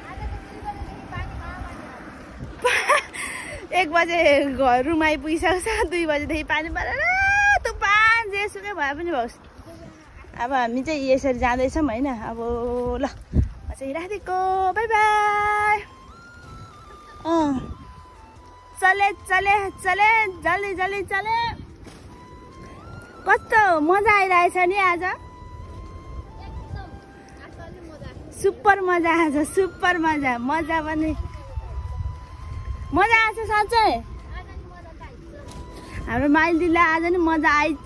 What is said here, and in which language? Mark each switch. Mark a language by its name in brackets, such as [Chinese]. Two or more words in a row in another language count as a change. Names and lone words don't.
[Nepali] 1 बजे रुम आइपुगिसक्छ, 2 बजेदेखि पानी परेर तुफान जेसुकै भए पनि होस्। अब हामी चाहिँ यसरी जाँदैछौँ होइन। अब ल चाहिँ राखेको [English] bye bye. [Hindi] चले चले चले जल्दी जल्दी चले। [Nepali] कस्तो मजा आइरहेछ नि आज। सुपर मजा आएछ, सुपर मजा। मजा पनि मजा आएछ साँच्चै। हाम्रो माइल दिदीलाई आज नि मजा आइछ।